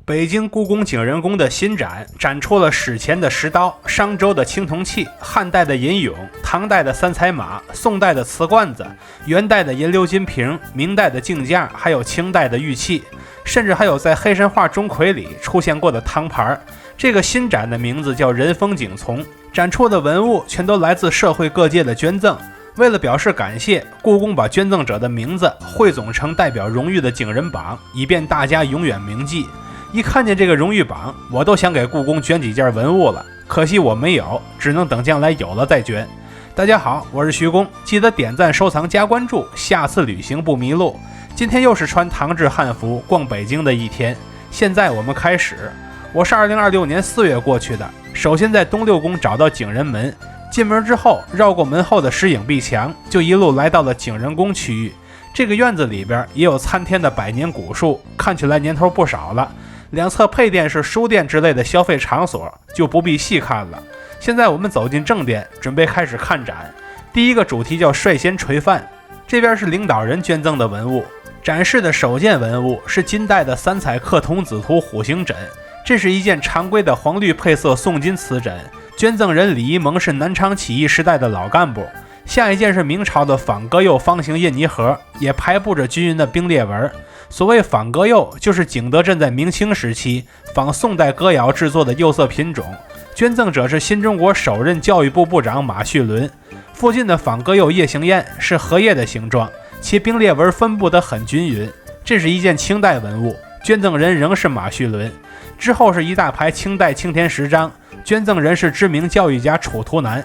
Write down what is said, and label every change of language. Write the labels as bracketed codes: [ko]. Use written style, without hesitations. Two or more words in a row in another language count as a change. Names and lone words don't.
[zh] 北京故宮景仁宮的新展出了史前的石刀、商周的青铜器、漢代的银俑、唐代的三彩马、宋代的瓷罐子、元代的银鎏金瓶、明代的镜架，还有清代的玉器，甚至还有在黑神话钟馗里出现过的汤盘。这个新展的名字叫仁风景丛，展出的文物全都来自社会各界的捐赠。为了表示感謝，故宫把捐赠者的名字汇总成代表荣誉的景仁榜，以便大家永远铭记。一看见这個榮譽榜，我都想給故宮捐幾件文物了，可惜我沒有，只能等將來有了再捐。大家好，我是徐工，記得點讚、收藏、加關注，下次旅行不迷路。今天又是穿唐制漢服逛北京的一天，現在我們開始。我是2026年4月過去的，首先在東六宮找到景仁門，進門之後繞過門後的石影壁牆，就一路來到了景仁宮區域。這個院子裡邊也有參天的百年古樹，看起來年頭不少了。兩側配殿是書店之類的消費場所，就不必細看了。現在我們走進正殿，準備開始看展。第一個主題叫率先垂範，這邊是領導人捐贈的文物。展示的首件文物是金代的三彩刻童子圖虎形枕，這是一件常規的黃綠配色宋金瓷枕，捐贈人李一蒙是南昌起義時代的老幹部。下一件是明朝的仿鴿釉方形印泥盒，也排布着均勻的兵列紋。所謂仿鴿釉，就是景德鎮在明清時期仿宋代歌謠制作的釉色品種。捐贈者是新中國首任教育部部長馬敘倫。附近的仿鴿釉葉形硯是荷葉的形狀，其兵列紋分布得很均勻。這是一件清代文物，捐贈人仍是馬敘倫。之後是一大排清代青天石章，捐贈人是知名教育家楚圖南。